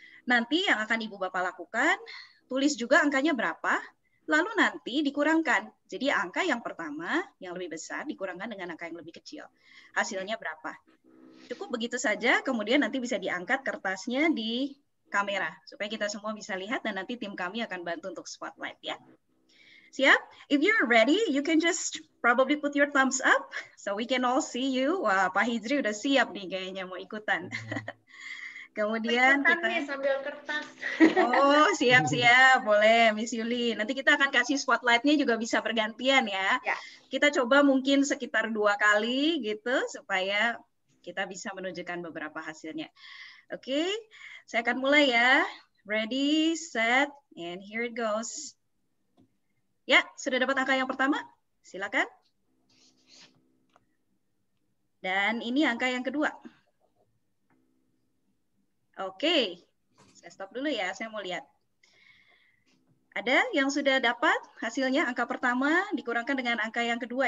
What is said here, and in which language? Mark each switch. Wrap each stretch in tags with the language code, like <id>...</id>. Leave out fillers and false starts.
<id>Nanti yang akan Ibu Bapak lakukan, tulis juga angkanya berapa, lalu nanti dikurangkan. Jadi angka yang pertama, yang lebih besar, dikurangkan dengan angka yang lebih kecil. Hasilnya berapa? Cukup begitu saja, kemudian nanti bisa diangkat kertasnya di kamera, supaya kita semua bisa lihat dan nanti tim kami akan bantu untuk spotlight ya. Siap?</id> <en>If you're ready, you can just probably put your thumbs up, so we can all see you.</en> <id>Wah, Pak Hijri udah siap nih kayaknya mau ikutan. Kemudian kita nih sambil kertas. Oh, siap-siap. Boleh, Miss Yuli. Nanti kita akan kasih spotlight-nya juga bisa bergantian ya. Kita coba mungkin sekitar 2 kali gitu, supaya kita bisa menunjukkan beberapa hasilnya. Oke, saya akan mulai ya.</id> <en>Ready, set, and here it goes.</en> <id>Ya, sudah dapat angka yang pertama? Silakan. Dan ini angka yang kedua. Oke, saya stop dulu ya, saya mau lihat. Ada yang sudah dapat hasilnya angka pertama dikurangkan dengan angka yang kedua.</id>